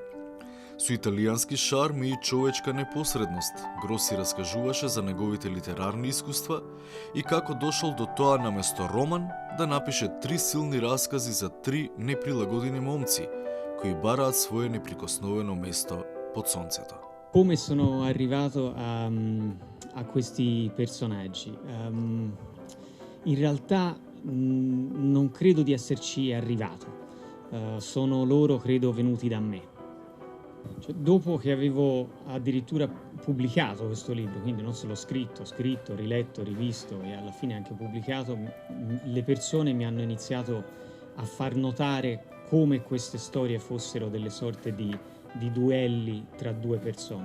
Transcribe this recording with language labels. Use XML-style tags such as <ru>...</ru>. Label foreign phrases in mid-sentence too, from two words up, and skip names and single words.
<mk>Со италијански шарм и човечка непосредност, Гроси раскажуваше за неговите литерарни искуства и како дошол до тоа наместо роман да напише 3 силни раскази за 3 неприлагодени момци, кои бараат свое неприкосновено место под сонцето.</mk> <it>Come sono arrivato a questi personaggi? In realtà non credo di esserci arrivato, sono loro credo venuti da me. Cioè, dopo che avevo addirittura pubblicato questo libro, quindi non solo scritto, riletto, rivisto e alla fine anche pubblicato, le persone mi hanno iniziato a far notare come queste storie fossero delle sorte di duelli tra due persone.</it>